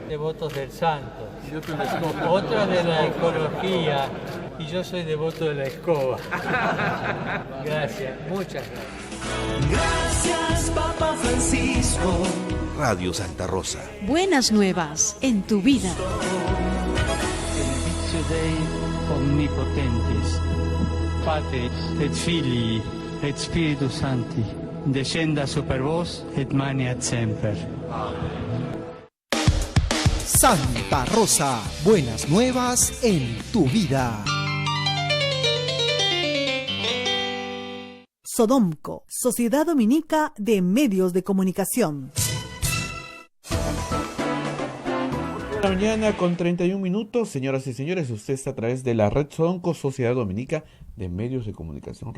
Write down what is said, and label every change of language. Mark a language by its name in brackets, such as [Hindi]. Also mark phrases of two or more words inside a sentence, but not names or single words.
[Spanish] Devotos del santo, otros de la ecología y yo soy devoto de la escoba. Gracias, muchas gracias. Gracias, Papa Francisco. Radio Santa Rosa. Buenas nuevas en tu vida. [Latin] Benedictio Dei omnipotentis, Patris et Filii et Spiritus Sancti, descenda super vos et maniat semper. [Spanish] Santa Rosa, buenas nuevas en tu vida. Sodomco, Sociedad Dominica de Medios de Comunicación. La mañana con 31 minutos, señoras y señores, usted está a través de la red Sodomco, Sociedad Dominica de Medios de Comunicación.